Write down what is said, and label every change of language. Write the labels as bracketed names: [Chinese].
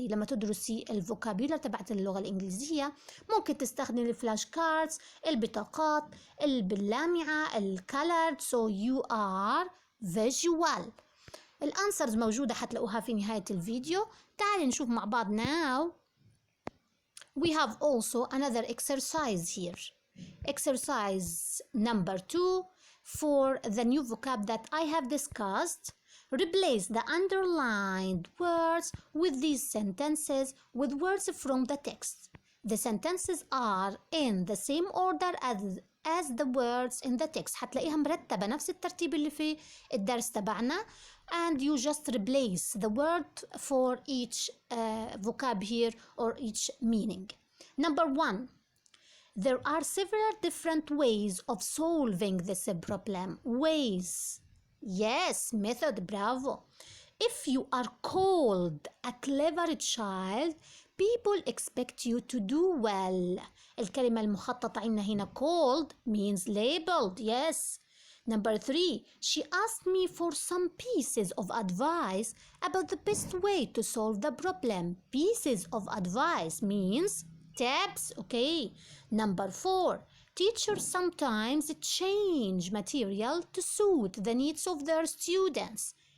[Arabic] لما تدرسي الفوكابيولر تبعت اللغة الإنجليزية ممكن تستخدمي الفلاش كاردز، البطاقات باللامعة الكالرد. [English] So you are visual. [Arabic] الانسرز موجودة حتلاقوها في نهاية الفيديو. تعالي نشوف مع بعض now. [English] We have also another exercise here. Exercise number 2 for the new vocab that I have discussed. Replace the underlined words with these sentences with words from the text. The sentences are in the same order as the words in the text. [Arabic] حتلاقيها مرتبة نفس الترتيب اللي في الدرس تبعنا. [English] And you just replace the word for each vocab here or each meaning. Number 1, there are several different ways of solving this problem. Ways Yes, method, bravo. If you are called a clever child, people expect you to do well. [Arabic] الكلمة المخططة عندنا هنا [English] called means labeled. Yes. Number 3, she asked me for some pieces of advice about the best way to solve the problem. Pieces of advice means tips, okay. Number 4, teachers sometimes change material to suit the needs of their students.